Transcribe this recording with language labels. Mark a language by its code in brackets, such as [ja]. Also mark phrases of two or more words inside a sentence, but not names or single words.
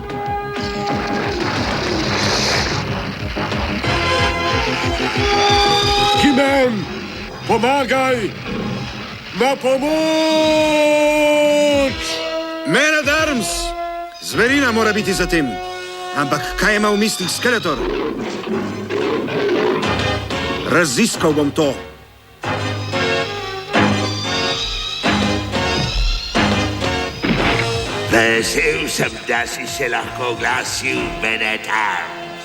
[sl] He-Man, pomagaj! Na pomoč! Man at Arms! Zverina mora biti za tem. Ampak kaj ima v mislih Skeletor? Raziskal bom to. Vesel sem, da si se lahko oglasil, Man at Arms.